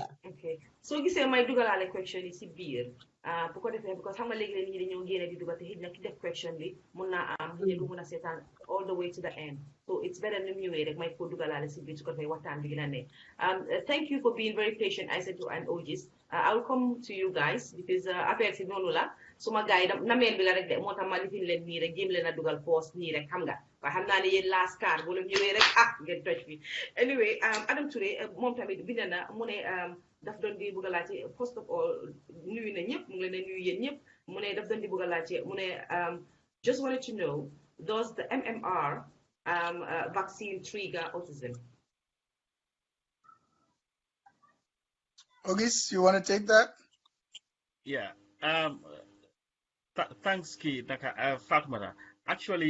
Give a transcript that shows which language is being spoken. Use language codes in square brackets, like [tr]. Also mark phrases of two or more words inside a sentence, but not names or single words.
[en] okay so [wo] gisee may dugalaale question yi si biir bu ko defee because xam nga léegi-léegi ñi dañoo génne di dugal te xëy na ki def question bi mun naa am ñu du mun a seetaan [en] all the way to the end so it's better [wo] nu mu ñëwee rek may ko dugalaale si biir su ko defee waxtaan bi gën a ne [en] thank you for being very patient Isatou and Ogis I will come to you guys [wo] because affaire si noonu la suma gars yi nameel bi la rek de moo tax ma lifin leen nii rek jéem leen a dugal post nii rek xam nga waaye xam naa ne yéen [en] last card [wo] bu leen ñëwee rek ngeen toj fi anyway Adam Touré moom tamit bind na mu ne daf doon di bëgg a laajte [en] first of all [wo] nuyu na ñëpp mu ngi leen di nuyu yéen ñëpp mu ne daf doon di bëgg a laajte mu ne [en] just wanted to know does the MMR vaccine trigger autism? Ogis, you want to take that? Yeah. Thanks, [wo] Ki Naka Fatmata. [en] Actually,